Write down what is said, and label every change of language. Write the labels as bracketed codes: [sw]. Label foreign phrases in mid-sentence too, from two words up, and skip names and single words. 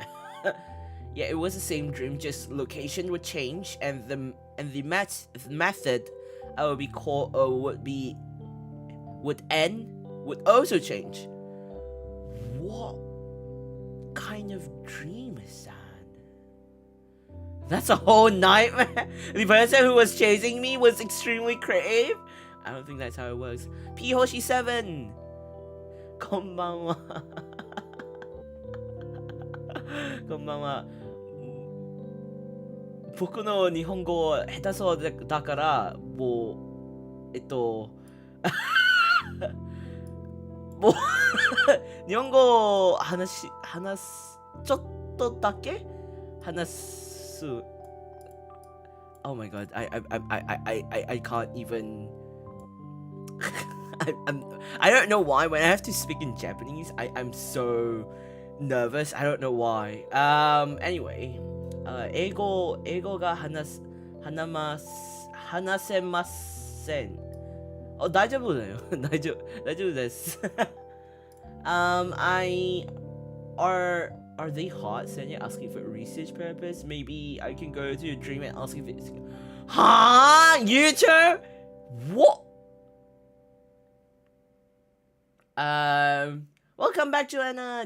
[en] Yeah, it was the same dream, just location would change, and the method I would be called would also change. What kind of dream is that? That's a whole nightmare. The person who was chasing me was extremely creative. I don't think that's how it works. [ja] P-Hoshi7 konbanwa. こんばんは。僕の日本語下手そうだからもう [ko] 뭐 일본어 하나 [ja] ちょっとだけ話す [en] Oh my god, I can't even I don't know why when I have to speak in Japanese I'm so nervous. I don't know why. Anyway, [ja] 英語が話せません。大丈夫だよ。大丈夫です。 [en] Are they hot? Senya asking for research purpose. Maybe I can go to a dream and ask if it's. Huh? You two? What? Welcome back, Joanna.